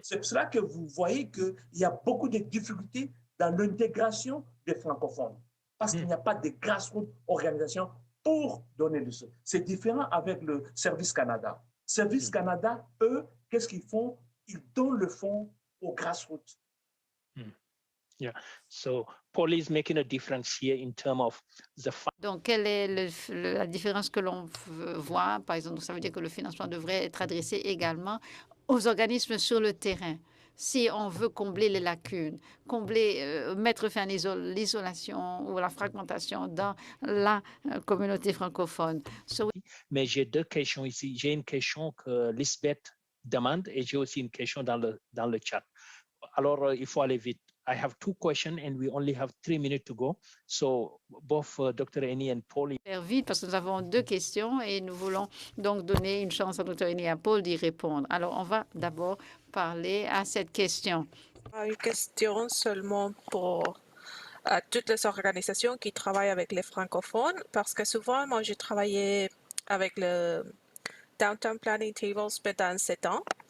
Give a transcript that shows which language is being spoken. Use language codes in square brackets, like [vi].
[fr] C'est pour cela que vous voyez qu'il y a beaucoup de difficultés dans l'intégration des francophones, parce qu'il n'y a pas de grassroots organisation pour donner le sol. C'est différent avec le Service Canada. Service Canada, eux, qu'est-ce qu'ils font? Ils donnent le fonds aux grassroots. [en] Yeah. So Paul is making a difference here in terms of the. [fr] Donc, quelle est la différence que l'on voit? Par exemple, ça veut dire que le financement devrait être adressé également aux organismes sur le terrain. Si on veut combler les lacunes, mettre fin à l'isolation ou la fragmentation dans la communauté francophone. Mais j'ai deux questions ici. J'ai une question que Lisbeth demande et j'ai aussi une question dans le chat. Alors, il faut aller vite. [en] I have two questions and we only have 3 minutes to go. So both Dr. Henny and Paul. [fr] Faire vite parce que nous avons 2 questions et nous voulons donc donner une chance à Dr. Henny et à Paul d'y répondre. Alors, on va d'abord parler à cette question. Une question seulement pour toutes les organisations qui travaillent avec les francophones, parce que souvent, moi, j'ai travaillé avec le Downtown Planning Tables pendant 7 ans.